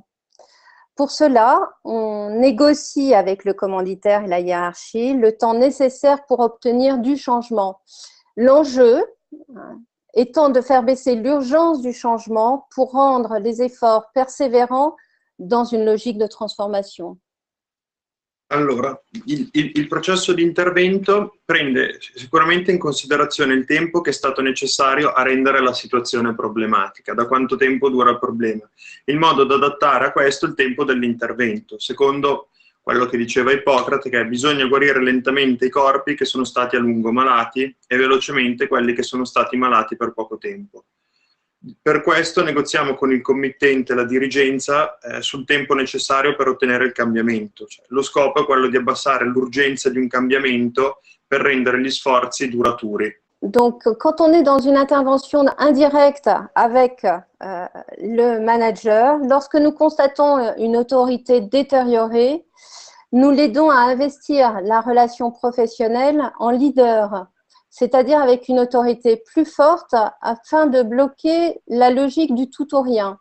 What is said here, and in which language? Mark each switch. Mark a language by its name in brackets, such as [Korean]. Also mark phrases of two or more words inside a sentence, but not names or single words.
[French] Pour cela, on négocie avec le commanditaire et la hiérarchie le temps nécessaire pour obtenir du changement. L'enjeu étant de faire baisser l'urgence du changement pour rendre les efforts persévérants dans une logique de transformation. [Italian] Allora, il processo di intervento prende sicuramente in considerazione il tempo che è stato necessario a rendere la situazione problematica, da quanto tempo dura il problema, in modo da adattare a questo il tempo dell'intervento, secondo quello che diceva Ippocrate, che bisogna guarire lentamente i corpi che sono stati a lungo malati e velocemente quelli che sono stati malati per poco tempo. Per questo negoziamo con il committente e la dirigenza sul tempo necessario per ottenere il cambiamento. Cioè, lo scopo è quello di abbassare l'urgenza di un cambiamento per rendere gli sforzi duraturi. [French] Donc, quand on est dans une intervention indirecte avec le manager, lorsque nous constatons une autorité détériorée, nous l'aidons à investir la relation professionnelle en leader, c'est-à-dire avec une autorité plus forte afin de bloquer la logique du tout ou rien.